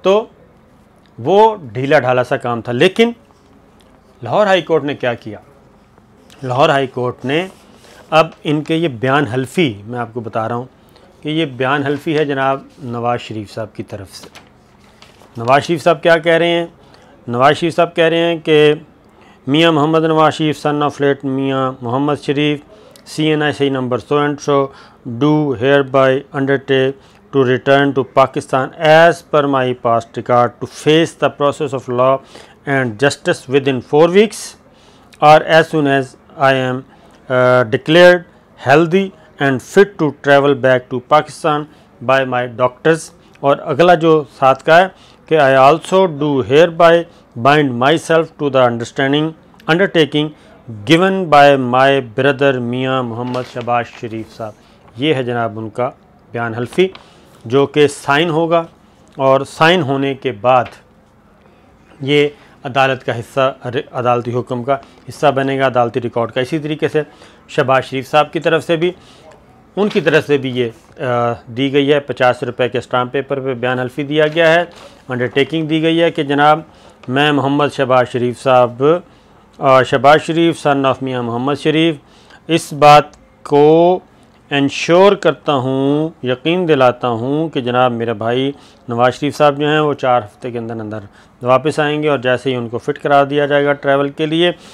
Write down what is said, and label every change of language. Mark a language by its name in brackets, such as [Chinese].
[Hindi] तो वो ढीला ढाला सा काम था। लेकिन लाहौर हाई कोर्ट ने क्या किया, लाहौर हाई कोर्ट ने अब इनके ये बयान हल्फी, मैं आपको बता रहा हूँ कि ये बयान हल्फी है जनाब नवाज़ शरीफ साहब की तरफ से। नवाज़ शरीफ साहब क्या कह रहे हैं? नवाज़ शरीफ साहब कह रहे हैं कि [English] Mian Mohammad Nawaz Sharif son of late Mian Mohammad Sharif CNIC number so and so do hereby undertake to return to Pakistan as per my past record to face the process of law and justice within 4 weeks or as soon as I am declared healthy and fit to travel back to Pakistan by my doctors। [Hindi] और अगला जो साथ का है कि [English] I also do hereby bind myself to the undertaking given by my brother Mian Mohammad Shehbaz Sharif साहब। [Hindi] ये है जनाब उनका बयान हल्फी, जो कि साइन होगा, और साइन होने के बाद ये अदालत का हिस्सा, अदालती हुक्म का हिस्सा बनेगा, अदालती रिकॉर्ड का। इसी तरीके से शहबाज शरीफ साहब की तरफ से भी, उनकी तरफ से भी ये दी गई है, 50 रुपये के स्टाम्प पेपर पे बयान हल्फी दिया गया है, अंडरटेकिंग दी गई है कि जनाब मैं मोहम्मद शहबाज शरीफ साहब, शहबाज शरीफ सन ऑफ मियाँ मोहम्मद शरीफ इस बात को इंश्योर करता हूँ, यकीन दिलाता हूँ कि जनाब मेरे भाई नवाज़ शरीफ साहब जो हैं वो 4 हफ़्ते के अंदर अंदर वापस आएंगे, और जैसे ही उनको फ़िट करा दिया जाएगा ट्रैवल के लिए।